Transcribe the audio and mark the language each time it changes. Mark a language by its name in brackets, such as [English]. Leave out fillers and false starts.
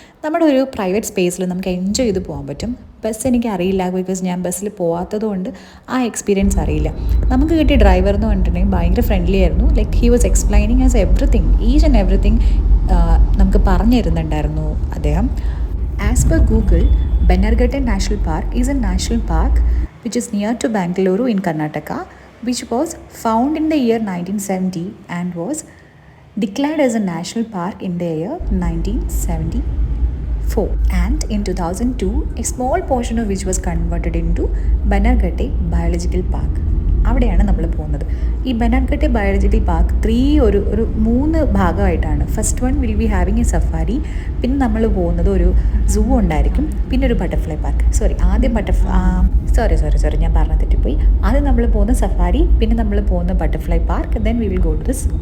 [Malayalam] നമ്മുടെ ഒരു പ്രൈവറ്റ് സ്പേസിൽ നമുക്ക് എൻജോയ് ചെയ്ത് പോകാൻ പറ്റും. ബസ് എനിക്ക് അറിയില്ല, ബിക്കോസ് ഞാൻ ബസ്സിൽ പോകാത്തത് കൊണ്ട് ആ എക്സ്പീരിയൻസ് അറിയില്ല. നമുക്ക് കിട്ടിയ ഡ്രൈവർ എന്ന് പറഞ്ഞിട്ടുണ്ടെങ്കിൽ ഭയങ്കര ഫ്രണ്ട്ലി ആയിരുന്നു. [English] like he was explaining as everything, each and everything [Malayalam] നമുക്ക് പറഞ്ഞു തരുന്നുണ്ടായിരുന്നു അദ്ദേഹം. [English] As per Google, Bannerghatta National Park is a national park which is near to Bangalore in Karnataka, which was found in the year 1970 and was declared as a national park in the year 1974. And in 2002, a small portion of which was converted into Bannerghatta Biological Park. [Malayalam] അവിടെയാണ് നമ്മൾ പോകുന്നത്. ഈ ബെന്നർഘട്ട biological park ഒരു 3 ഭാഗമായിട്ടാണ്. [English] first one will be having a safari, [Malayalam] പിന്നെ നമ്മൾ പോകുന്നത് ഒരു സൂ ഉണ്ടായിരിക്കും, പിന്നെ ഒരു ബട്ടർഫ്ലൈ പാർക്ക്. ആദ്യം സോറി ഞാൻ പറഞ്ഞ തെറ്റിപ്പോയി. ആദ്യം നമ്മൾ പോകുന്ന സഫാരി, പിന്നെ നമ്മൾ പോകുന്ന butterfly park, [English] Then we will go to the zoo.